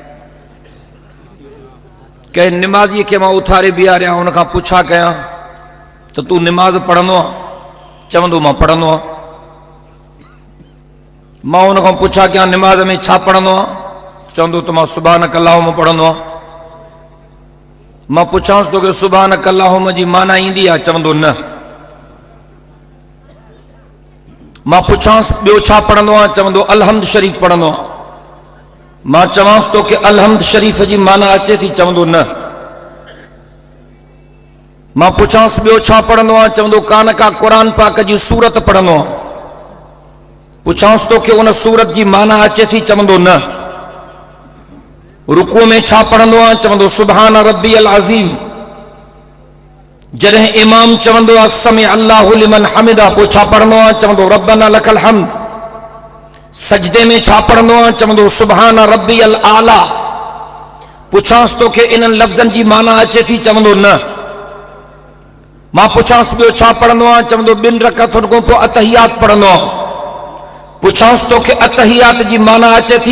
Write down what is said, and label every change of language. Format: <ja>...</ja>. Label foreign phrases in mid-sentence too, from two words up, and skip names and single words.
<sd>कंहिं निमाज़ीअ खे मां उथारे बीहारियां, उनखां पुछा कयां त तूं निमाज़ पढ़ंदो आहे? चवंदो मां पढ़ंदो आहियां। मां उनखां पुछा कयां निमाज़ में छा पढ़ंदो आहे? चवंदो त मां</sd> <ar>سبحانك اللهم</ar> <sd>पढ़ंदो आहियां। मां पुछांसि तो कि</sd> <ar>سبحانك اللهم</ar> <sd>जी माना ईंदी आहे? चवंदो न। मां पुछांसि ॿियो छा पढ़ंदो आहे? चवंदो अलहम्द शरीफ़ पढ़ंदो आहे। मां चवांसि तो कि अलहम्द शरीफ़ जी माना अचे थी? चवंदो न। मां पुछांसि ॿियो छा पढ़ंदो आहे? चवंदो कान का क़ुरान पाक जी सूरत पढ़ंदो आहे। पुछांसि तो कि उन सूरत जी माना अचे थी? चवंदो न। रुकू में छा पढ़ंदो आहे?</sd> <ar>चवंदो سبحان ربي العظيم.</ar> <sd>जॾहिं इमाम चवंदो आहे</sd> <ar>سمع الله لمن حمده,</ar> <sd>पोइ छा पढ़ंदो आहे? चवंदो</sd> <ar>ربنا لك الحمد.</ar> <sd>सजदे में छा पढ़ंदो आहे? चवंदो</sd> <ar>سبحان ربي الأعلى.</ar> <sd>पुछांसि तोखे इन्हनि लफ़्ज़नि जी माना अचे थी? चवंदो न। मां पुछांसि ॿियो छा पढ़ंदो आहे? चवंदो ॿिनि रकातुनि खां पोइ अतहियात पढ़ंदो आहे। पुछांसि तोखे अतहियात जी माना अचे थी?</sd>